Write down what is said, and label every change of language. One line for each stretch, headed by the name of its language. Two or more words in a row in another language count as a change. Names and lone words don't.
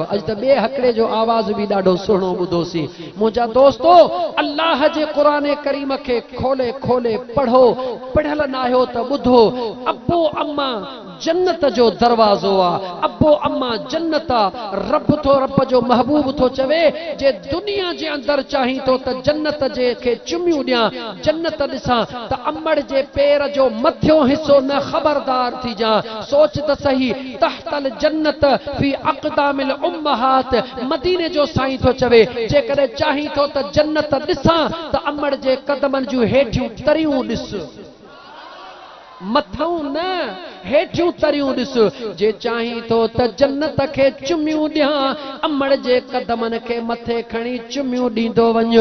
Sindhi: अॼु त ॿिए हिकिड़े जो आवाज़ बि ॾाढो सुहिणो ॿुधोसीं। मुंहिंजा दोस्तो, अल्लाह जे क़ुरान करीम खे खोले खोले पढ़ो, पढ़ियल न आहियो त ॿुधो। अबो अम्मा जन्नत जो दरवाज़ो आहे, अबो अम्मा जन्नत आहे। रब जो महबूब तो चवे जे दुनिया जे अंदर चाही तो त जन्नत जे के चुमियूं ॾियां, जन्नत ॾिसां त अमड़ जे पेर जो मथियो हिस्सो न खबरदार थी जा। सोच त सही,
Arabic: تحت الجنة في أقدام الأمهات,
Sindhi: मदीने जो साईं तो चवे जेकॾहिं चाही तो त जन्नत ॾिसां त अमड़ जे कदमनि जूं हेठियूं तरियूं ॾिस। मथां न हेठियूं तरियूं ॾिस जे चाहीं तो त जन्नत खे चुमियूं ॾियां अमड़ जे कदमनि खे मथे खणी चुमियूं ॾींदो वञ।